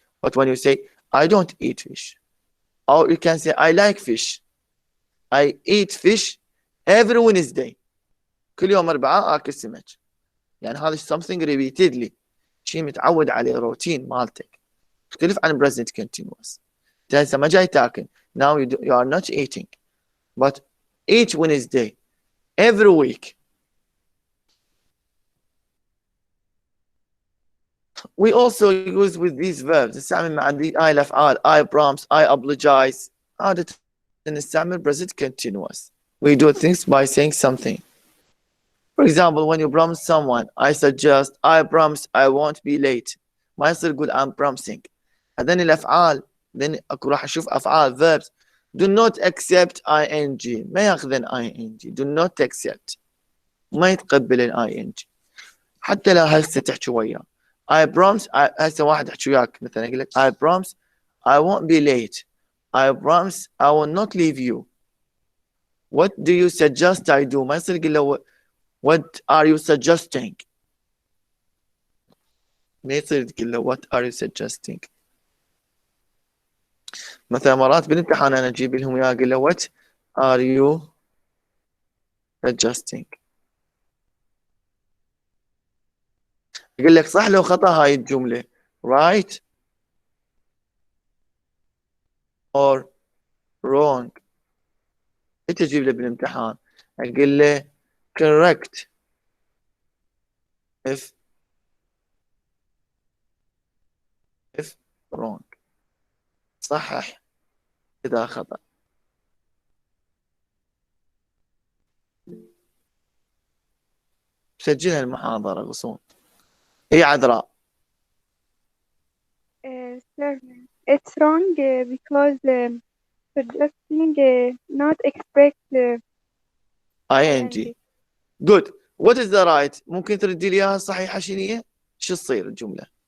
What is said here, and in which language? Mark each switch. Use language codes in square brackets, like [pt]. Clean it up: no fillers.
[en] But when you say I don't eat fish, or you can say I like fish. I eat fish every Wednesday. [ar] كل يوم أربعاء آكل سمك. يعني هذا [en] something repeatedly. [ar] شيء متعود عليه روتين مالتك. يختلف عن present continuous. أنت هسه ما جاي تاكل. [en] Now you are not eating. But each Wednesday, every week. We also use with these verbs [ar] نستعمل مع هاي الأفعال [en] I promise, I apologize. [ar] عادة نستعمل [en] present continuous. We do things by saying something. For example, when you promise someone, I suggest, I promise I won't be late. [ar] ما يصير يقول [en] I'm promising. [ar] هذين الأفعال [en] then [ar] أكو راح أشوف أفعال verbs. [en] Do not accept ing. [ar] ما يأخذن ing. [en] Do not accept. [ar] ما يتقبل ing. حتى لو هسه تحكي وياه. [en] I promise [ar] هسه واحد يحكي وياك مثلا يقول لك [en] I promise I won't be late. I promise I will not leave you. What do you suggest I do? [ar] ما يصير يقول له [en] What are you suggesting? [ar] ما يصير تقول له [en] What are you suggesting? [ar] مثلا مرات بالامتحان أنا أجيب لهم وياه أقول له [en] What are you suggesting? [ar] يقول لك صح لو خطأ هاي الجملة [en] right or wrong. [ar] أنت تجيب له بالامتحان أقول له [en] correct if wrong. [ar] صحح إذا خطأ. سجلها المحاضرة غصون. هي عذراء. [en] Sir, it's wrong because suggesting not expect ing. Good. What is the right? [ar] ممكن تردي لي اياها الصحيحة شنو هي؟ شو تصير الجملة؟